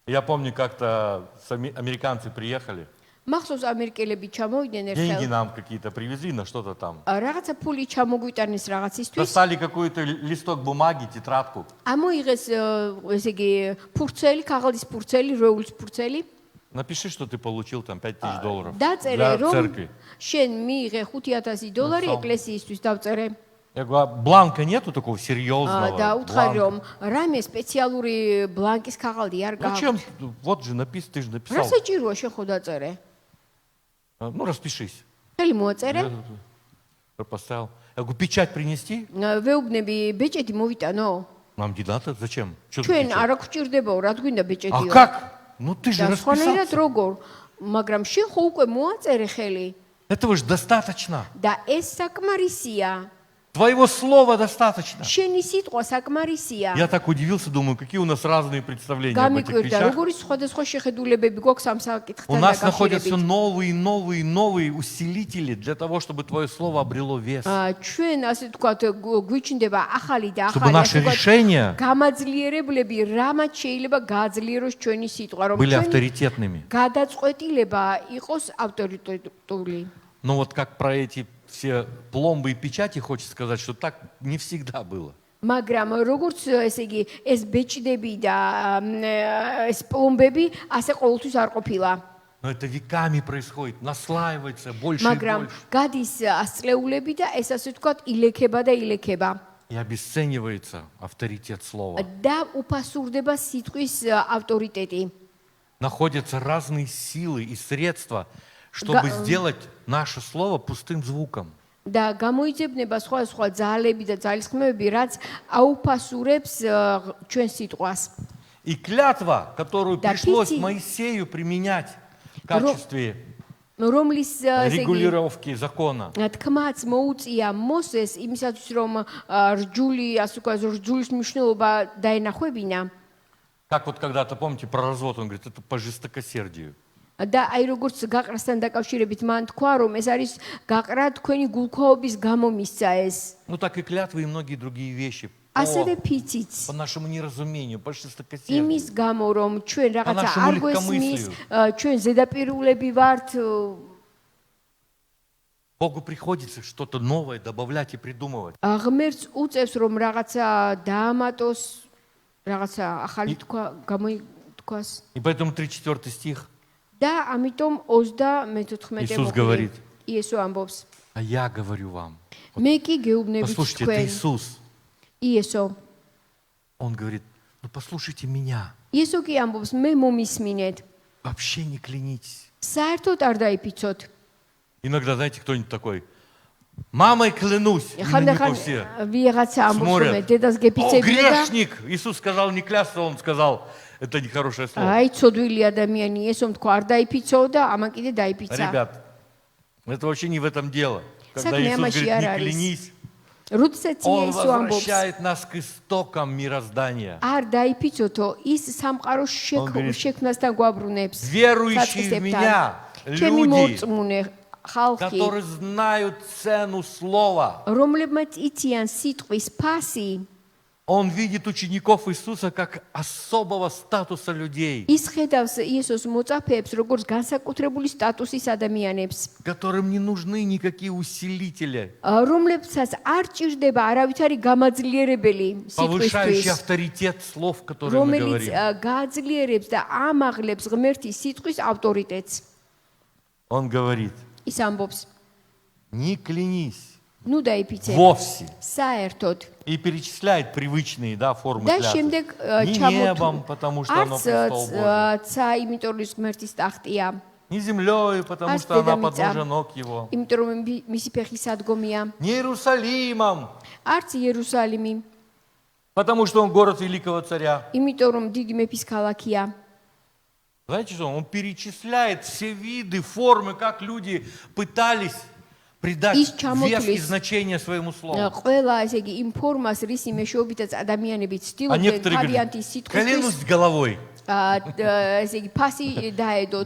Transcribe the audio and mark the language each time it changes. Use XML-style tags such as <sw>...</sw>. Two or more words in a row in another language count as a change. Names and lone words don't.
<ru>Я помню, как-то американцы приехали,</ru> <ka>მახსოვს ამერიკელები ჩამოვიდნენ</ka> <ru>деньги</ru> <ka>ერთხელ</ka> <ru>нам какие-то привезли на что-то там.</ru> <ka>რაღაცა ფული ჩამოგვიტანეს რაღაცისთვის</ka> <ru>Достали какой-то листок бумаги, тетрадку.</ru> <ka>ამოიღეს ესე იგი ფურცელი, ქაღალდის ფურცელი, როულის ფურცელი</ka> <ru>Напиши, что ты получил там $5000</ru> <ka>დაწერე</ka> <ru>для</ru> <ka>რომ</ka> <ru>церкви.</ru> <ka>შენ მიიღე $5000</ka> <ru>Написал.</ru> <ka>ეკლესიისთვის დავწერე</ka> <ru>Я говорю, а бланка нету такого серьезного?</ru> <ka>და უთხარი</ka> <ru>бланка?</ru> <ka>რომ რამე სპეციალური ბლანკის ქაღალდი არ</ka> <ru>Зачем?</ru> <ka>გააქვს</ka> <ru>Вот же написано, ты же</ru> <ka>რა</ka> <ru>написал.</ru> <ka>საჭიროა შენ ხო დაწერე</ka> <ru>Ну, распишись.</ru> <ka>ხელი მოაწერე</ka> <ru>Я поставил. Я говорю, печать принести?</ru> <ka>ვეუბნები ბეჭედი მოვიტანო</ka> <ru>Нам не надо. Зачем? Что</ru> <ka>ჩვენ არ გვჭირდებაო რა გვინდა</ka> <ru>А</ru> <ka>ბეჭედიო</ka> <ru>как? Ну ты же</ru> <ka>და სხვანაირად</ka> <ru>расписался.</ru> <ka>როგორ მაგრამ შენ ხო უკვე მოაწერე ხელი</ka> <ru>Этого же достаточно.</ru> <ka>და ეს საკმარისია</ka> <ru>Твоего слова достаточно.</ru> <ka>შენი სიტყვა საკმარისია</ka> <ru>Я так удивился, думаю, какие у нас разные представления об этих</ru> <ka>გამიკვირდა</ka> <ru>вещах.</ru> <ka>როგორი სხვადასხვა შეხედულებები გვაქვს ამ</ka> <ru>У</ru> <ka>საკითხთან</ka> <ru>нас находятся</ru> <ka>დაკავშირებით</ka> <ru>новые усилители для того, чтобы твое слово обрело вес.</ru> <ka>ჩვენ ასე ვთქვათ გვიჩნდება ახალი და</ka> <ru>Чтобы</ru> <ka>ახალი</ka> <ru>наши</ru> <ka>ასე ვთქვათ,</ka> <ru>решения</ru> <ka>გამაძლიერებლები რამაც შეიძლება გააძლიეროს ჩვენი სიტყვა რომ</ka> <ru>были</ru> <ka>ჩვენი</ka> <ru>авторитетными.</ru> <ka>გადაწყვეტილება იყოს ავტორიტეტული</ka> <ru>Но вот как про эти все пломбы и печати хочется сказать, что так не всегда было.</ru> <ka>მაგრამ როგორც ესე იგი ეს ბეჭდები და ეს პლომბები ასე ყოველთვის არ ყოფილა</ka> <ru>Но это веками происходит, наслаивается больше и</ru> <ka>მაგრამ</ka> <ru>больше.</ru> <ka>გადის ასწლეულები და ეს ასე ვთქვათ ილექება და ილექება</ka> <ru>И обесценивается авторитет слова.</ru> <ka>და უფასურდება სიტყვის ავტორიტეტი</ka> <ru>Находятся разные силы и средства, чтобы сделать наше слово пустым звуком.</ru> <ka>და გამოიძებნება სხვა ძალები და ძალისხმევები, რაც აუფასურებს ჩვენ სიტყვას.</ka> <ru>И клятва, которую Да, пришлось пяти. Моисею применять в качестве</ru> <ka>რომლის ესე იგი</ka> <ru>регулировки закона,</ru> <ka>თქმაც მოუწია მოსეს იმისათვის რომ რჯული, ასე ვთქვათ, რჯულის მნიშვნელობა დაენახვებინა</ka> <ru>как вот когда-то, помните, про развод, он говорит, это по жестокосердию.</ru> <ka>და აი როგორც გაყრასთან დაკავშირებით მან თქვა რომ ეს არის გაყრა თქვენი გულქაობის გამო მისცა ეს.</ka> <ru>Ну так и клятвы и многие другие вещи.</ru> <ka>ასევე ფიციც</ka> <ru>По нашему неразумению, по жестокосердию.</ru> <ka>იმის გამო რომ ჩვენ რაღაცა</ka> <ru>нашему</ru> <ka>არ გვესმის,</ka> <ru>легкомыслию.</ru> <ka>ჩვენ ზედაპირულები ვართ,</ka> <ru>Богу приходится что-то новое добавлять и придумывать.</ru> <ka>ღმერთს უწევს რომ რაღაცა დაამატოს, რაღაცა ახალი გამოითქვას.</ka> <ru>И поэтому 3-4 стих.</ru> <ka>და ამიტომ 34</ka> <ru>Иисус говорит.</ru> <ka>იესო ამბობს</ka> <ru>А я говорю вам.</ru> <ka>მე კი გეუბნებით</ka> <ru>Послушайте, это</ru> <ka>თქვენ</ka> <ru>Иисус.</ru> <ka>იესო</ka> <ru>Он говорит, ну послушайте меня.</ru> <ka>იესო კი ამბობს მე მომისმინეთ</ka> <ru>Вообще не клянитесь.</ru> <ka>საერთოდ არ დაიფიცოთ</ka> <ru>Иногда, знаете, кто-нибудь такой, мамой клянусь. И на него</ru> <ka>ხანდახან</ka> <ru>все</ru> <ka>ვიღაცა ამბობს რომ მე</ka> <ru>смотрят.</ru> <ka>დედას</ka> <ru>О,</ru> <ka>გეფიცებია და</ka> <ru>грешник! Иисус сказал не клясться, он сказал, это нехорошее слово. აი ცოდვილი ადამიანი იესომ თქვა არ დაიფიცო და ამან კიდე დაიფიცა Ребят, это вообще не в этом дело. Когда</ru> <ka>Საქმე</ka> <ru>Иисус</ru> <ka>ამაში</ka> <ru>говорит,</ru> <ka>არ</ka> <ru>не</ru> <ka>არის.</ka> <ru>клянись,</ru> <ka>როდესაც</ka> <ru>Он</ru> <ka>იესო ამბობს</ka> <ru>возвращает нас к истокам мироздания.</ru> <ka>არ დაიფიცოთო ის სამყაროს</ka> <ru>говорит,</ru> <ka>შექმნასთან გვაბრუნებს</ka> <ru>Верующие в меня,</ru> <ka>ჩემი</ka> <ru>люди,</ru> <ka>მოწმუნე ხალხი</ka> <ru>которые знают цену слова.</ru> <ka>რომლებმაც იციან სიტყვის ფასი</ka> <ru>Он видит учеников Иисуса как особого статуса людей,</ru> <ka>ის ხედავს იესოს მოწაფეებს როგორც განსაკუთრებული სტატუსის ადამიანებს</ka> <ru>которым не нужны никакие усилители,</ru> <ka>რომლებსაც არ ჭირდება არავითარი გამაძლიერებელი</ka> <ru>повышающие</ru> <ka>სიტყვისთვის</ka> <ru>авторитет слов, которые мы</ru> <ka>რომელიც</ka> <ru>говорим.</ru> <ka>გააძლიერებს და ამაღლებს ღმერთის სიტყვის ავტორიტეტს</ka> <ru>Он говорит,</ru> <ka>ის ამბობს</ka> <ru>не клянись</ru> <ka>ნუ დაიფიცე</ka> <ru>вовсе.</ru> <ka>საერთოდ</ka> <ru>И перечисляет привычные, да, формы</ru> <ka>და</ka> <ru>клятвы.</ru> <ka>შემდეგ</ka> <ru>Не небом, потому что оно престол Божий.</ru> <ka>ცა იმიტომ რომ ის ღმერთის тахтია</ka> <ru>Не землей, потому</ru> <ka>Арс</ka> <ru>что она</ru> <ka>дедомица.</ka> <ru>подножия ног его.</ru> <ka>იმიტომ რომ მისი ფეხი სადგომია</ka> <ru>Не Иерусалимом,</ru> <ka>არც იერუსალიმი</ka> <ru>потому что он город великого царя.</ru> <ka>იმიტომ რომ დიდი მეფის ქალაქია</ka> <ru>Знаете что? Он перечисляет все виды, формы, как люди пытались придать Из вес чамотлис. и значение своему слову.</ru> <ka>ყველა ესე იგი იმ ფორმას რის იმეშობითაც ადამიანები</ka> <ru>А</ru> <ka>ცდილობდნენ</ka> <ru>некоторые</ru> <ka>თავიანთი</ka> <ru>говорят,</ru> <ka>სიტყვის</ka> <ru>клянусь головой.</ru> <ka>ესე იგი ფასი დაედოთ</ka>